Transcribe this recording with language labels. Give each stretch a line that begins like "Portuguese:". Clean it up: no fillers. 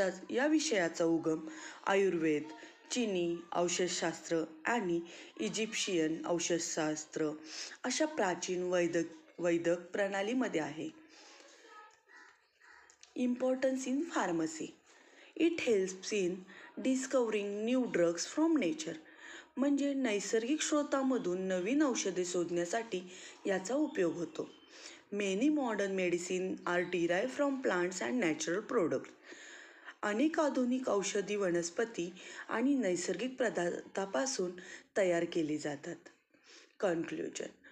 Marathi: या विषयाचा उगम आयुर्वेद, चीनी औषधशास्त्र आणि इजिप्शियन औषधशास्त्र अशा प्राचीन वैदिक प्रणालीमध्ये आहे.
English: Importance in pharmacy. It helps in discovering new drugs from nature.
Marathi: म्हणजे नैसर्गिक स्रोतामधून नवीन औषधे शोधण्यासाठी याचा उपयोग होतो.
English: Many modern medicine are derive from plants and natural products.
Marathi: अनेक आधुनिक औषधी वनस्पती आणि नैसर्गिक पदार्थापासून तयार केली जातात. कन्क्ल्युजन.